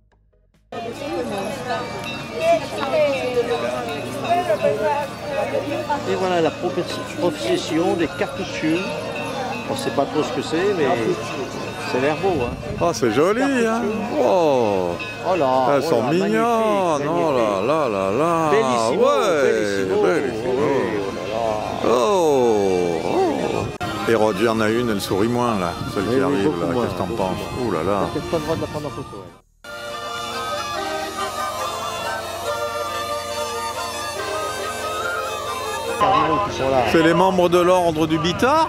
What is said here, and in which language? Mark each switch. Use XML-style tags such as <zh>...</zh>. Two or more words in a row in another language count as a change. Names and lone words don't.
<fr>Et voilà la procession des cartoucheux. On ne sait pas trop ce que c'est, mais c'est l'air beau. Hein. Oh, c'est joli, hein. Oh, oh là, elles sont mignonnes. Oh là là là là. Bellissimo, ouais, bellissimo. bellissimo. Oh, Oh. Hérode, il y en a une, elle sourit moins, là. Celle qui arrive, là. Qu'est-ce que t'en penses? Ouh là là. t'as peut-être pas le droit de la prendre en photo. Ouais. C'est les membres de l'ordre du Bitard?</fr>